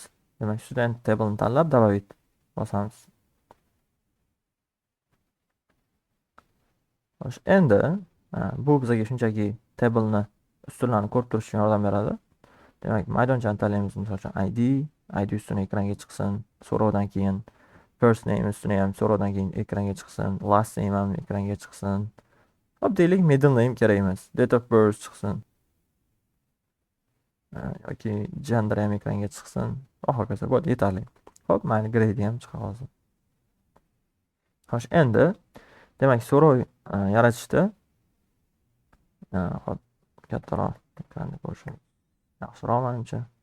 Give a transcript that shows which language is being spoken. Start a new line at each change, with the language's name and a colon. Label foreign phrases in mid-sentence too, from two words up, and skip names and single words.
Uzbek: Demak,
English: student table'ni
Uzbek: tanlab добавить bosamiz. Xo'sh, endi bu bizga shunchaki table'ni ustunlarni ko'rib turish uchun yordam beradi. Demak, maydonchani tanlaymiz, misol uchun ID ustuni ekranga chiqsin, so'rovdan keyin
English: first name
Uzbek: ustuni ham so'rovdan keyin ekranga chiqsin,
English: last name
Uzbek: ham ekranga chiqsin. Hop, deylik
English: middle name
Uzbek: kerak emas,
English: date of birth chiqsin.
Uzbek: Yoki gender ham ekranga chiqsin. Va hokazo, bu yetarli. Hop, mayli grade ham chiqa hozir. Xo'sh, endi demak so'rov yaratishda hop, kattaroq ekranni ko'rishimiz yaxshiroq menimcha.